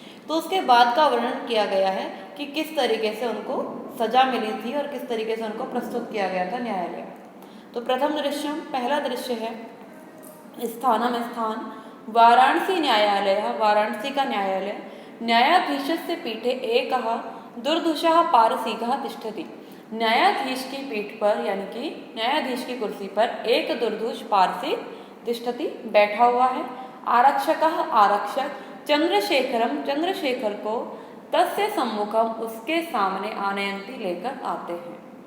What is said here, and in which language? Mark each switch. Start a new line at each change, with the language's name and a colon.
Hindi: तो उसके बाद का वर्णन किया गया है कि किस तरीके से उनको सजा मिली थी और किस तरीके से उनको प्रस्तुत किया गया था न्यायालय। तो प्रथम दृश्य, पहला दृश्य है स्थानम स्थान वाराणसी न्यायालय, वाराणसी का न्यायालय।
Sanskrit: न्यायाधीशस्य पीठे एकः दुर्दुषः पारसीकः तिष्ठति।
Hindi: न्यायाधीश की पीठ पर यानी कि न्यायाधीश की कुर्सी पर एक
Sanskrit: दुर्दुष पारसीक तिष्ठति
Hindi: बैठा हुआ है। आरक्षकः आरक्षक चंद्रशेखरम चंद्रशेखर को
Sanskrit: तस्य सम्मुखम
Hindi: उसके सामने आनयंती लेकर आते हैं।